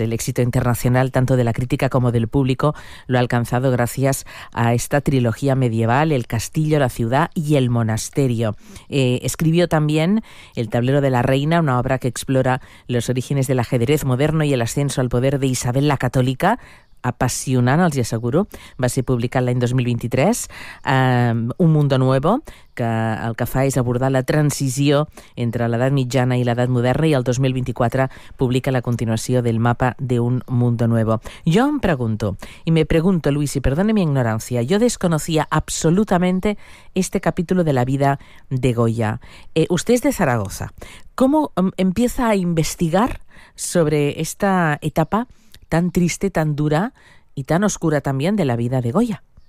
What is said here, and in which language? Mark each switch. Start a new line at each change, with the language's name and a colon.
Spanish: El éxito internacional, tanto de la crítica como del público, lo ha alcanzado gracias a esta trilogía medieval, El castillo, la ciudad y el monasterio. Escribió también El tablero de la reina, una obra que explora los orígenes del ajedrez moderno y el ascenso al poder de Isabel la Católica.
Catalan: Apasionant, els hi asseguro. Va ser publicat l'any 2023. Un mundo nuevo, que el que fa és abordar la transició entre l'edat mitjana i l'edat moderna, i el 2024 publica la continuació del mapa de un mundo nuevo. Jo em pregunto, i
Spanish: me pregunto, Luis, y perdone mi ignorancia, jo desconocía absolutamente este capítulo de la vida de Goya. Usted es de Zaragoza. ¿Cómo empieza a investigar sobre esta etapa tan triste, tan dura y tan oscura también de la vida de Goya?